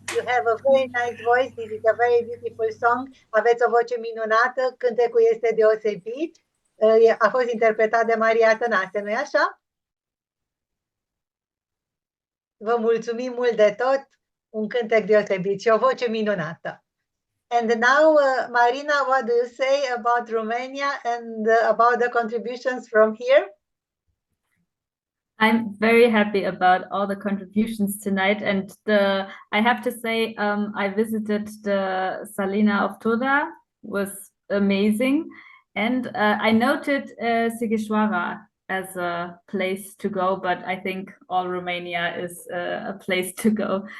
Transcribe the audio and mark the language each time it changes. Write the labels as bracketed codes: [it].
[en] You have a very nice voice. This is a very beautiful song. [ro] Aveți o voce minunată, cântecul este deosebit. A fost interpretat de Maria Tănase, nu-i așa? Vă mulțumim mult de tot, un cântec deosebit și o voce minunată. [en] And now, Marina, what do you say about Romania and about the contributions from here? I'm very happy about all the contributions tonight, and I have to say I visited the Salina of Toda, was amazing, and I noted Sighișoara as a place to go, but I think all Romania is a place to go.